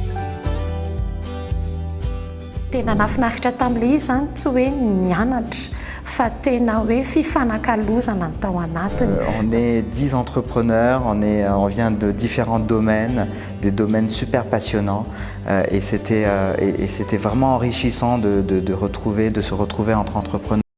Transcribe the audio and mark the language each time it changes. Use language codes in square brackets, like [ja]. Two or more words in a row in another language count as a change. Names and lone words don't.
[mg] Tena nafinaritra tamin'ilay izy zany tsy hoe nianatra [fr] On est 10 entrepreneurs, on vient de différents domaines, des domaines super passionnants et c'était vraiment enrichissant de se retrouver entre entrepreneurs.